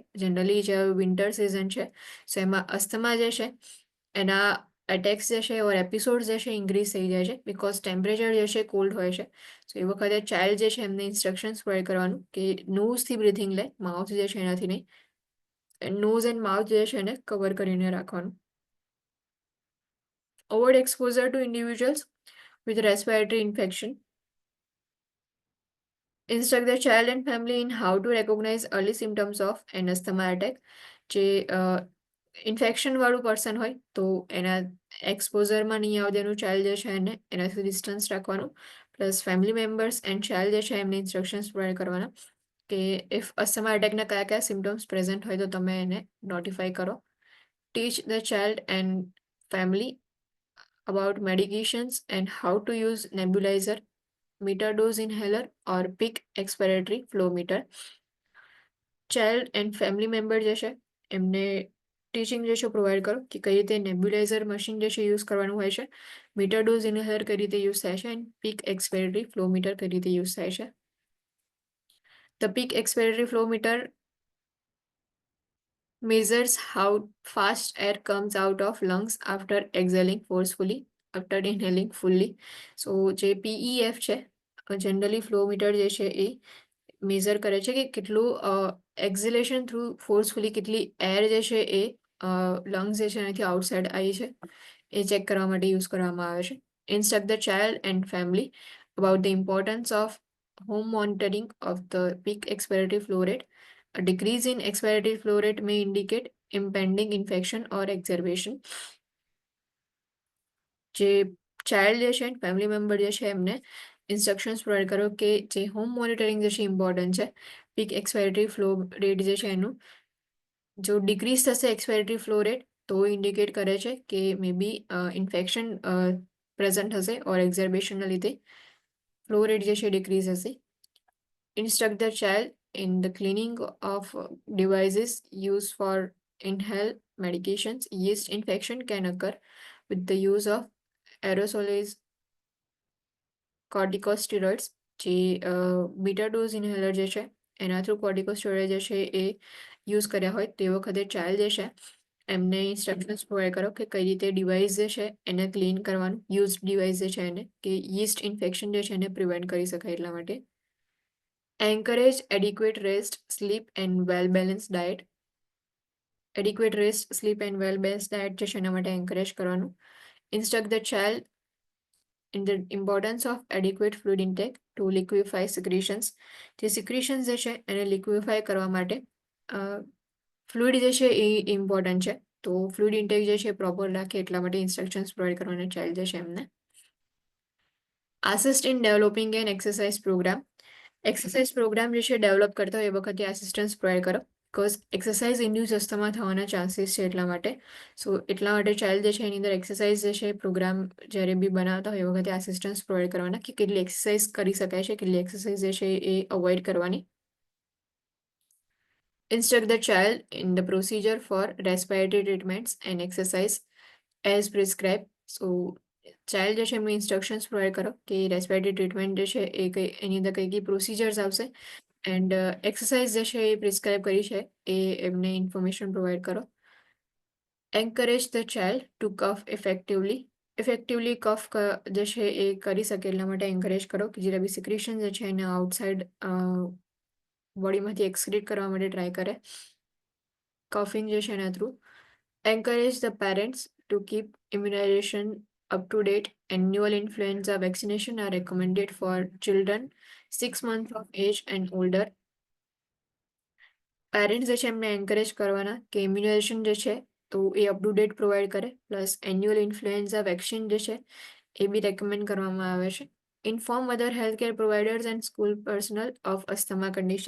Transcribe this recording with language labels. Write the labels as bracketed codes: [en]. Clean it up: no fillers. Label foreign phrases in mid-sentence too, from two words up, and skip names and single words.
[gu] જનરલી જે [en] winter season [gu] છે સો એમાં અસ્થમા જે છે એના એટેક્સ જે છે ઓર એપિસોડ જે છે ઇન્ક્રીઝ થઈ જાય છે [en] because temperature [gu] જે છે કોલ્ડ હોય છે. સો એ વખતે ચાઇલ્ડ જે છે એમને [en] instructions provide [gu] કરવાનું કે નોઝથી બ્રીથિંગ લે, માઉથ જે છે એનાથી નહીં. [en] nose and mouth [gu] જે છે એને કવર કરીને રાખવાનું. [en] avoid exposure to individuals with respiratory infection. Instruct the child and family in how to recognize early symptoms of an asthma attack. [gu] જે ઇન્ફેક્શન વાળું પર્સન હોય તો એના એક્સપોઝરમાં નહીં આવવા દેવાનું ચાઇલ્ડ જે છે એને એનાથી ડિસ્ટન્સ રાખવાનું. [en] plus family members and child [gu] જે છે એમને [en] instructions provide [gu] કરવાના કે ઇફ અસ્થમા એટેકના કયા કયા સિમ્ટમ્સ પ્રેઝન્ટ હોય તો તમે એને નોટિફાઈ કરો. [en] Teach the child and family about medications and how to use nebulizer, meter dose inhaler or peak expiratory flow meter. child and family member [gu] જે છે એમને ટીચિંગ જે છે પ્રોવાઈડ કરો કે કઈ રીતે [en] nebulizer machine [gu] જે છે યુઝ કરવાનું હોય છે, [en] meter dose inhaler [gu] કઈ રીતે યુઝ થાય છે, [en] and peak expiratory flow meter [gu] કઈ રીતે યુઝ થાય છે. [en] the peak expiratory flow meter measures how fast air comes out of lungs after exhaling forcefully, after inhaling fully. [gu] So જે PEF છે જનરલી [en] flow meter [gu] જે છે એ મેઝર કરે છે કે કેટલું એક્ઝિલેશન [en] through forcefully [gu] કેટલી એર જે છે એ લંગ્સ જે છે એનાથી આઉટસાઇડ આવી છે એ ચેક કરવા માટે યુઝ કરવામાં આવે છે. [en] Instruct the child and family about the importance of home monitoring of the peak expiratory flow rate. A decrease in expiratory flow rate may indicate impending infection or exacerbation. [gu] જે ચાઇલ્ડ જે છે [en] family member [gu] જે છે એમને [en] instructions provide [gu] કરો કે જે [en] home monitoring [gu] જે છે ઇમ્પોર્ટન્ટ છે. [en] peak expiratory flow rate [gu] જે છે એનું જો ડિક્રીઝ થશે [en] expiratory flow rate [gu] તો ઇન્ડિકેટ કરે છે કે [en] may be infection present [gu] હશે ઓર એક્ઝર્બેશનના લીધે [en] flow rate [gu] જે છે ડિક્રીઝ હશે. [en] Instruct the child in the cleaning of devices used for inhale medications. Yeast infection can occur with the use of aerosolized corticosteroids. [gu] જે [en] beta dose inhaler [gu] જે છે એના થ્રુ કોર્ટિકોસ્ટેરોઇડ જે છે એ યુઝ કર્યા હોય તે વખતે ચાઇલ્ડ જે છે એમને [en] instructions provide [gu] કરો કે કઈ રીતે ડિવાઇસ જે છે એને ક્લીન કરવાનું, [en] use device [gu] જે છે એને કે [en] yeast infection [gu] જે છે એને પ્રિવેન્ટ કરી શકાય એટલા માટે. [en] Encourage adequate rest, sleep and well-balanced diet. Adequate rest, sleep and well-balanced diet [gu] જે છે એના માટે encourage કરવાનું. [en] Instruct the child in the importance of adequate fluid intake to liquefy secretions. [gu] જે secretions જે છે એને liquefy કરવા માટે ફ્લુઇડ જે છે એ ઇમ્પોર્ટન્ટ છે તો [en] fluid intake [gu] જે છે પ્રોપર રાખે એટલા માટે [en] instructions provide [gu] કરવાના ચાઇલ્ડ જે છે એમને. [en] Assist in developing an exercise program. exercise program [gu] જે છે ડેવલપ કરતા હોય એ વખતે [en] assistance provide [gu] કરો [en] because exercise induce asthma [gu] થવાના ચાન્સીસ છે એટલા માટે. સો એટલા માટે ચાઇલ્ડ જે છે એની અંદર એક્સરસાઇઝ જે છે પ્રોગ્રામ જ્યારે બી બનાવતા હોય એ વખતે [en] assistance provide [gu] કરવાના કે કેટલી એક્સરસાઇઝ કરી શકાય છે, કેટલી એક્સરસાઇઝ જે છે એ અવોઇડ કરવાની. [en] Instruct the child in the procedure for respiratory treatments and exercise as prescribed. [gu] So ચાઇલ્ડ જે છે એમને [en] instructions provide [gu] કરો કે [en] respiratory treatment [gu] જે છે એ કઈ એની અંદર કઈ કઈ પ્રોસિજર્સ આવશે [en] and exercise [gu] જે છે એ પ્રિસ્ક્રાઇબ કરી છે એ એમને [en] information provide [gu] કરો. [en] Encourage the child to cough effectively [gu] ઇફેક્ટિવલી કફ જે છે એ કરી શકે એટલા માટે એન્કરેજ કરો કે જે બી સિક્રેશન જે છે એને આઉટસાઇડ બોડીમાંથી એક્સક્રીટ કરવા માટે ટ્રાય કરે કફિંગ જે છે એના થ્રુ. [en] Encourage the parents to keep immunization up to date. Annual influenza vaccination are recommended for children 6 months of age and older. [gu] પેરેન્ટ્સ જે છે એમને એન્કરેજ કરવાના કે ઇમ્યુનાઇઝેશન જે છે તો એ [en] up to date provide [gu] કરે, [en] plus annual influenza vaccine [gu] જે છે એ બી રેકમેન્ડ કરવામાં આવે છે. [en] Inform other health care providers and school personnel of asthma condition.